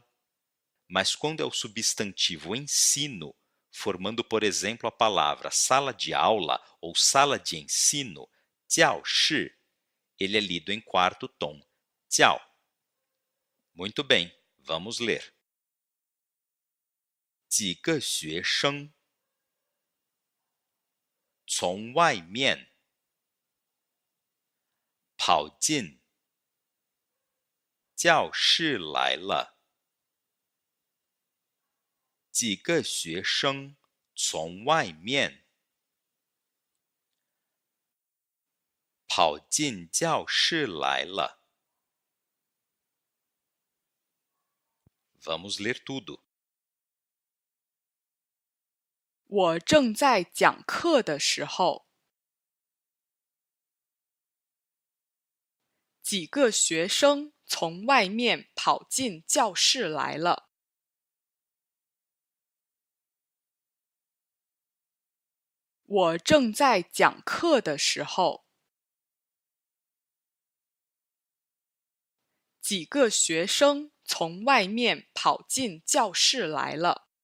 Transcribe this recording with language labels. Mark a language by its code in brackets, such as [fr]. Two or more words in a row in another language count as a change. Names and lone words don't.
[pt] Mas quando é o substantivo ensino, formando, por exemplo, a palavra sala de aula ou sala de ensino, 教室, ele é lido em quarto tom, 教. Muito bem, vamos ler. [zh] 几个学生从外面跑进教室来了。几个学生从外面跑进教室来了。 [pt] Vamos ler tudo. [zh] 我正在讲课的时候，几个学生从外面跑进教室来了。我正在讲课的时候， 几个学生从外面跑进教室来了。